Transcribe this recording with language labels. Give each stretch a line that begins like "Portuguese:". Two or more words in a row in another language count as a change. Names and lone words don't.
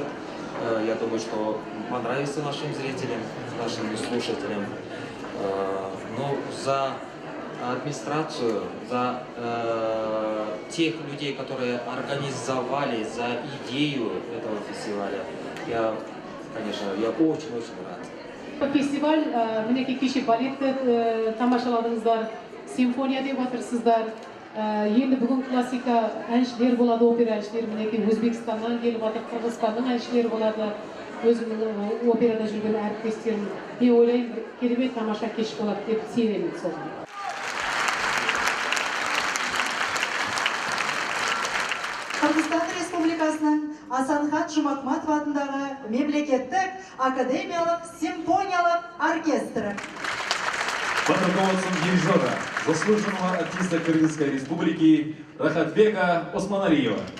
Russian: Я думаю, что понравится нашим зрителям, нашим слушателям. Но за администрацию, за тех людей, которые организовали, за идею этого фестиваля, я очень-очень рад. Фестиваль,
Kazakh: мінеки кеші балетті тамашаладыңыздар, симфония деп атырсыздар, Енді бүгін классика әншілер болады, опера әншілері, мінекей Өзбекстаннан келіп жатыр, Қырғызстанның әншілері болады, өзімнің операда жүрген әріптестерім. Мен ойлаймын, бір керемет тамаша кеш болады деп сенемін сол. Қырғызстан Республикасының Асанхан Жұмахматов атындағы мемлекеттік академиялық симфониялық оркестрі.
Russian: Под руководством дирижера, заслуженного артиста Кыргызской Республики Рахатбека Османалиева.